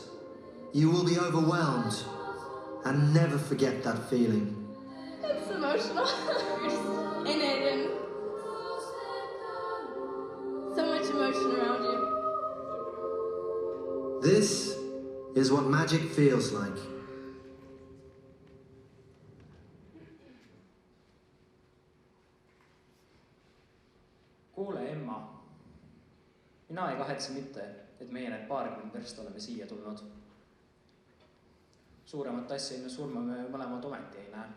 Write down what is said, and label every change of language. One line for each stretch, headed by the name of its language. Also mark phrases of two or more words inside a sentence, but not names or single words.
English: You will be overwhelmed and never forget that feeling. It's emotional. In it, and so much emotion around you. This is what magic feels like.
Estonian: Kuule, Emma. Mina ei kahetse mitte, et meie need paarkümmend verst oleme siia tulnud. Suuremat asja enne surma me mõlemad ometi ei näe.